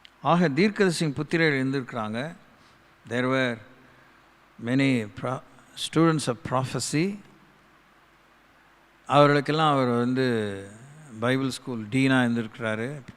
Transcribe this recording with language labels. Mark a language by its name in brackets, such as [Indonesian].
[Tamil] ஆக தீர்க்கதரிசியின் புத்திரர்கள் இருந்திருக்கிறாங்க. [English] There were many students of prophecy. [Tamil] அவர்களுக்கெல்லாம் அவர் பைபிள் ஸ்கூல் டீனாக இருந்திருக்கிறாரு.